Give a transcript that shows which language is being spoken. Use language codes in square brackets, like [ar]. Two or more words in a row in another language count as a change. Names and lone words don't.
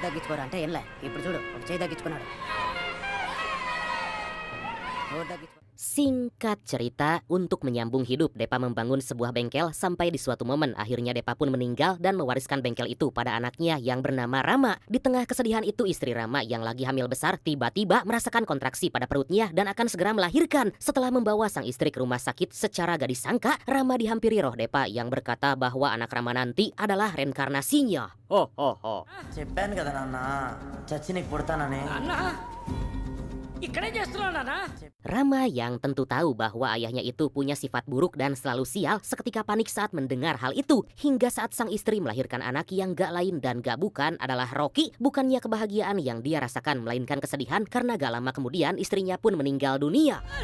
[id] Singkat cerita, untuk menyambung hidup, Depa membangun sebuah bengkel sampai di suatu momen akhirnya Depa pun meninggal dan mewariskan bengkel itu pada anaknya yang bernama Rama. Di tengah kesedihan itu, istri Rama yang lagi hamil besar tiba-tiba merasakan kontraksi pada perutnya dan akan segera melahirkan. Setelah membawa sang istri ke rumah sakit, secara gak disangka Rama dihampiri roh Depa yang berkata bahwa anak Rama nanti adalah reinkarnasinya. Ho ho ho. [te] చెప్పాను కదా నాన్న చచ్చి నీకు పుడతానని. [id] Rama yang tentu tahu bahwa ayahnya itu punya sifat buruk dan selalu sial seketika panik saat mendengar hal itu. Hingga saat sang istri melahirkan anak yang gak lain dan gak bukan adalah Rocky, bukannya kebahagiaan yang dia rasakan melainkan kesedihan karena gak lama kemudian istrinya pun meninggal dunia.